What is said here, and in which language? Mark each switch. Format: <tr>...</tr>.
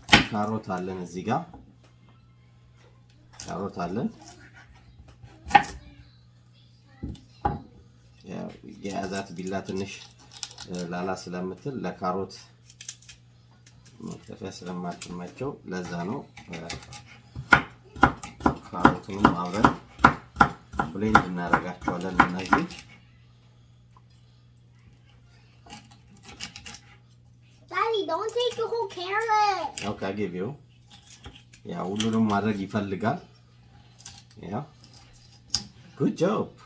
<am>Carrot አለን እዚህ ጋር carrot አለን። የያዛት ቢላ ትንሽ ላላ ስለምትል ለካሮት መክተፊያ ስለማትመቸው ለዛ ነው ካሮቱንም አብረን ብሌንድ እናደርጋቸዋለን። እነዚህ</am> <en>Daddy, don't take the whole carrot. Okay, I give you.</en> <am>ያ ሁሉንም ማድረግ ይፈልጋል። ያ</am> <en>Good job.</en>